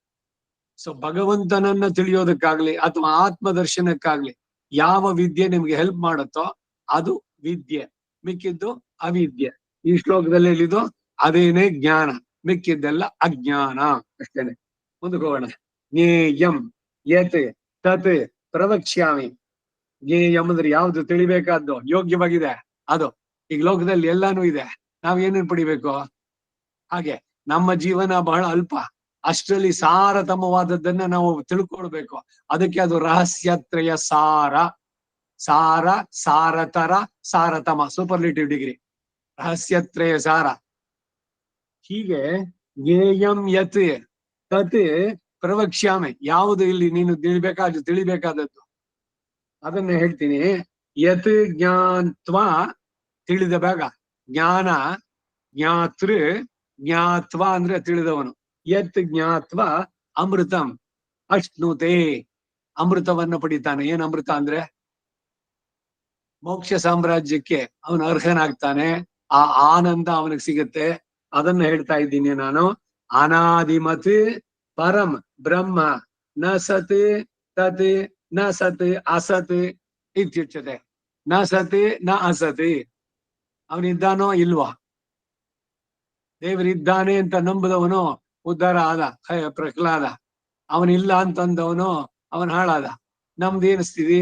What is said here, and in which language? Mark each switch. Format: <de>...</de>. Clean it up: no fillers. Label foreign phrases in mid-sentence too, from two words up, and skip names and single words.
<kn>ಸೊ ಭಗವಂತನನ್ನ ತಿಳಿಯೋದಕ್ಕಾಗ್ಲಿ ಅಥವಾ ಆತ್ಮದರ್ಶನಕ್ಕಾಗ್ಲಿ ಯಾವ ವಿದ್ಯೆ ನಿಮ್ಗೆ ಹೆಲ್ಪ್ ಮಾಡುತ್ತೋ ಅದು ವಿದ್ಯೆ, ಮಿಕ್ಕಿದ್ದು ಅವಿದ್ಯೆ. ಈ ಶ್ಲೋಕದಲ್ಲಿ ಹೇಳಿದ್ದು ಅದೇನೇ ಜ್ಞಾನ, ಮಿಕ್ಕಿದ್ದೆಲ್ಲ ಅಜ್ಞಾನ ಅಷ್ಟೇನೆ. ಮುಂದಕ್ಕೆ ಹೋಗೋಣ.</kn> <sa>ಜ್ಞೇಯಂ ಯತ್ ತತ್ ಪ್ರವಕ್ಷ್ಯಾಮಿ.</sa> <kn>ಜ್ಞೇಯಂ ಅಂದ್ರೆ ಯಾವ್ದು ತಿಳಿಬೇಕಾದ್ದು, ಯೋಗ್ಯವಾಗಿದೆ ಅದು. ಈಗ ಲೋಕದಲ್ಲಿ ಎಲ್ಲಾನು ಇದೆ, ನಾವ್ ಏನೇನ್ ಪಡಿಬೇಕು? ಹಾಗೆ ನಮ್ಮ ಜೀವನ ಬಹಳ ಅಲ್ಪ, ಅಷ್ಟರಲ್ಲಿ ಸಾರತಮವಾದದ್ದನ್ನ ನಾವು ತಿಳ್ಕೊಳ್ಬೇಕು. ಅದಕ್ಕೆ ಅದು ರಹಸ್ಯತ್ರಯ ಸಾರ. ಸಾರತರ, ಸಾರತಮ,</kn> <en>superlative degree,</en> <kn>ರಹಸ್ಯತ್ರಯ ಸಾರ.</kn> <sa>ಹೀಗೆ ಜ್ಞೇಯಂ ಯತ್ ತತ್ ಪ್ರವಕ್ಷ್ಯಾಮಿ.</sa> <kn>ಯಾವುದು ಇಲ್ಲಿ ನೀನು ತಿಳಿಬೇಕಾದದ್ದು ಅದನ್ನ ಹೇಳ್ತೀನಿ.</kn> <sa>ಯತ್ ಜ್ಞಾತ್ವ,</sa> <kn>ತಿಳಿದ ಬೇಗ. ಜ್ಞಾನ, ಜ್ಞಾತೃ, ಜ್ಞಾತ್ವ ಅಂದ್ರೆ ತಿಳಿದವನು.</kn> <sa>ಯತ್ ಜ್ಞಾತ್ವ ಅಮೃತಂ ಅಶ್ನುತೆ.</sa> <kn>ಅಮೃತವನ್ನ ಪಡಿತಾನೆ. ಏನ್ ಅಮೃತ ಅಂದ್ರೆ? ಮೋಕ್ಷ ಸಾಮ್ರಾಜ್ಯಕ್ಕೆ ಅವನು ಅರ್ಹನಾಗ್ತಾನೆ. ಆ ಆನಂದ ಅವನಿಗೆ ಸಿಗುತ್ತೆ. ಅದನ್ನ ಹೇಳ್ತಾ ಇದ್ದೀನಿ ನಾನು.</kn> <sa>ಅನಾದಿಮತ್ ಪರಂ ಬ್ರಹ್ಮ ನ ಸತ್ ತತ್ ನ ಸತ್ ಅಸತ್ ಇತ್ಯುಚ್ಯತೆ. ನ ಸತ್ ನ ಅಸತ್.</sa> <kn>ಅವನಿದ್ದಾನೋ ಇಲ್ವಾ? ದೇವರಿದ್ದಾನೆ ಅಂತ ನಂಬುದವನು ಉದ್ಧಾರ ಆದ, ಪ್ರಹ್ಲಾದ. ಅವನಿಲ್ಲ ಅಂತಂದವನು ಅವನ್ ಹಾಳಾದ. ನಮ್ದೇನ್ ಸ್ಥಿತಿ?</kn>